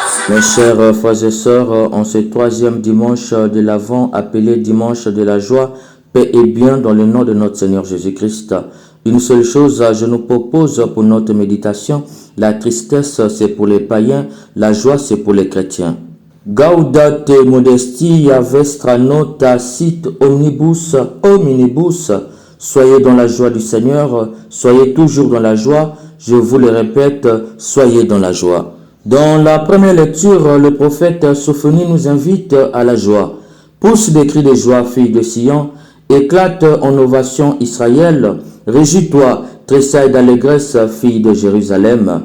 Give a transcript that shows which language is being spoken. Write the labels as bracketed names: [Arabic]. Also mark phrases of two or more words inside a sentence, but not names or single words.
[French] Mes chers frères et sœurs, en ce troisième dimanche de l'Avent, appelé dimanche de la joie, paix et bien dans le nom de notre Seigneur Jésus-Christ. Une seule chose, je nous propose pour notre méditation, la tristesse c'est pour les païens, la joie c'est pour les chrétiens. [Latin] Gaudate modestia vestra nota sit omnibus hominibus. [French] Soyez dans la joie du Seigneur, soyez toujours dans la joie, je vous le répète, soyez dans la joie. Dans la première lecture, le prophète Sophonie nous invite à la joie. Pousse des cris de joie, fille de Sion, éclate en ovation Israël, réjouis-toi, tressaille d'allégresse, fille de Jérusalem.